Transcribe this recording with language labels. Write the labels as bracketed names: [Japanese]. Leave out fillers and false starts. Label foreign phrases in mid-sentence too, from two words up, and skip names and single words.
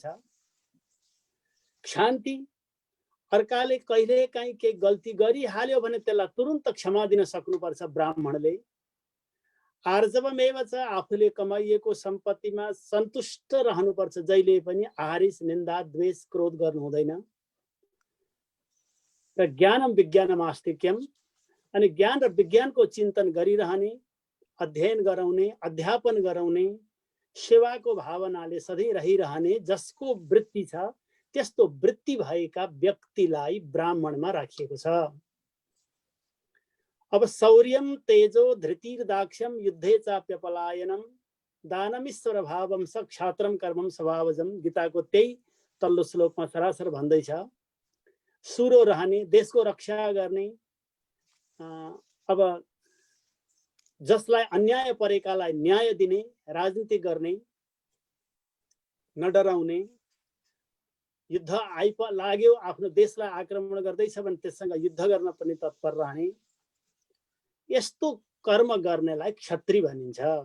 [Nepali] क्षान्ति, अर्काले कहिले काहीँ केही गल्ती गरिहाल्यो भने त्यसलाई तुरुन्त क्षमा दिन सक्नुपर्छ ब्राह्मणले। [Sanskrit] आर्जवमेव च, [Nepali] आफूले कमाइएको सम्पत्तिमा सन्तुष्ट रहनुपर्छ, जहिले पनि आहारिस, निन्दा, द्वेष, क्रोध गर्नु हुँदैन। [Sanskrit] र ज्ञानम विज्ञानम आस्तिक्यम, [Nepali] अनि ज्ञान र विज्ञानको चिन्तन गरिरहने, अध्ययन गराउने, अध्यापन गराउने, सेवाको भावनाले सधैँ रहिरहने जसको वृत्ति छ त्यस्तो वृत्ति भएका व्यक्तिलाई ब्राह्मणमा राखिएको छ। [Sanskrit] अब शौर्यम तेजो धृतिर्दाक्ष्यम युद्धे चाप्यपलायनम दानमीश्वर भावम स क्षात्रम कर्मम स्वभावजम। [Nepali] गीताको त्यही तल्लो श्लोकमा सरासर भन्दैछ। सुरो रहने, देशको रक्षा गर्ने, अब जसलाई अन्याय परेकालाई न्याय दिने, राजनीति गर्ने, नडराउने, युद्ध लाग्यो आफ्नो देशलाई आक्रमण गर्दैछ भने त्यससँग युद्ध गर्न पनि तत्पर रहने, यस्तो कर्म गर्नेलाई क्षत्रिय भनिन्छ।